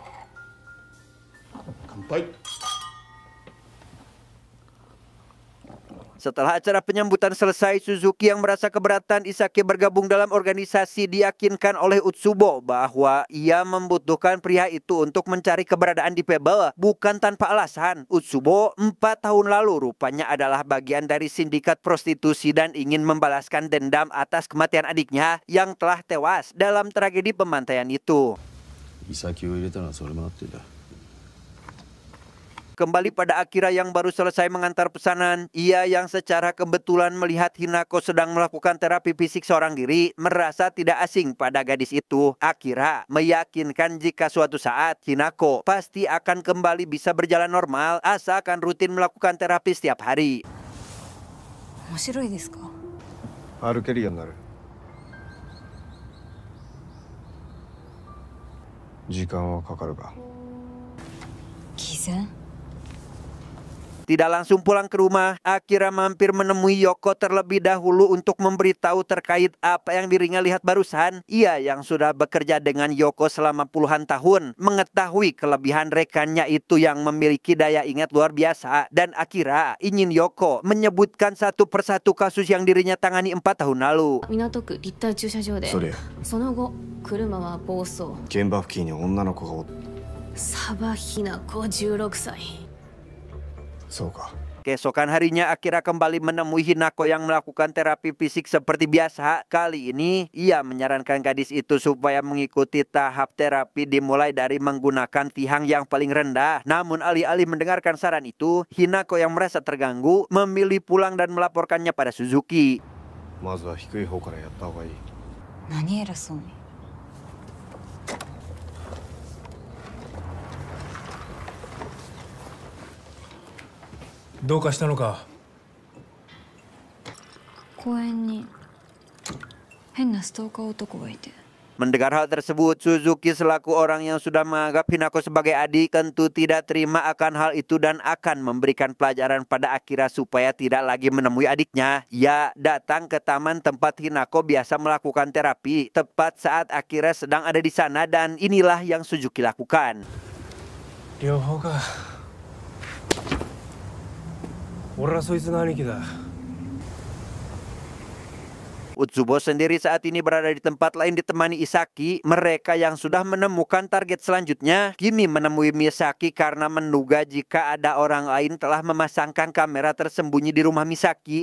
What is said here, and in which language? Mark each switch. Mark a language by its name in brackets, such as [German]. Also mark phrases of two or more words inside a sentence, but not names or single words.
[Indonesian] Setelah acara penyambutan selesai, Suzuki yang merasa keberatan Isaki bergabung dalam organisasi diyakinkan oleh Utsubo bahwa ia membutuhkan pria itu untuk mencari keberadaan di Fable bukan tanpa alasan. Utsubo 4 tahun lalu rupanya adalah bagian dari sindikat prostitusi dan ingin membalaskan dendam atas kematian adiknya yang telah tewas dalam tragedi pembantaian itu. [Japanese] Isaki を入れたのはそれもあってだ。 [Indonesian] Kembali pada Akira yang baru selesai mengantar pesanan, ia yang secara kebetulan melihat Hinako sedang melakukan terapi fisik seorang diri, merasa tidak asing pada gadis itu. Akira meyakinkan jika suatu saat Hinako pasti akan kembali bisa berjalan normal asalkan rutin melakukan terapi setiap hari. [Japanese] 面白いですか? 歩けるようになる。時間はかかるが。偽善? [Indonesian] Tidak langsung pulang ke rumah, Akira mampir menemui Yoko terlebih dahulu untuk memberitahu terkait apa yang dirinya lihat barusan. Ia yang sudah bekerja dengan Yoko selama puluhan tahun mengetahui kelebihan rekannya itu yang memiliki daya ingat luar biasa, dan Akira ingin Yoko menyebutkan satu persatu kasus yang dirinya tangani 4 tahun lalu. [Japanese] 港区立体駐車場でその後車は暴走。現場付近に女の子がおっ。サバヒナコ16歳。そうか。 [Indonesian] Keesokan harinya Akira kembali menemui Hinako yang melakukan terapi fisik seperti biasa. Kali ini ia menyarankan gadis itu supaya mengikuti tahap terapi dimulai dari menggunakan tihang yang paling rendah. Namun alih-alih mendengarkan saran itu, Hinako yang merasa terganggu memilih pulang dan melaporkannya pada Suzuki. [Japanese] まずは低い方からやった方がいい。何偉そうに。どうかしたのか。公園に変なストーカー男がいて。 [Indonesian] Mendengar hal tersebut, Suzuki selaku orang yang sudah menganggap Hinako sebagai adik tentu tidak terima akan hal itu dan akan memberikan pelajaran pada Akira supaya tidak lagi menemui adiknya. Ia datang ke taman tempat Hinako biasa melakukan terapi tepat saat Akira sedang ada di sana dan inilah yang Suzuki lakukan. [Japanese] 両方か。俺はそいつの兄貴だ。 [Indonesian] Utsubo sendiri saat ini berada di tempat lain ditemani Isaki. Mereka yang sudah menemukan target selanjutnya kini menemui Misaki karena menduga jika ada orang lain telah memasangkan kamera tersembunyi di rumah Misaki.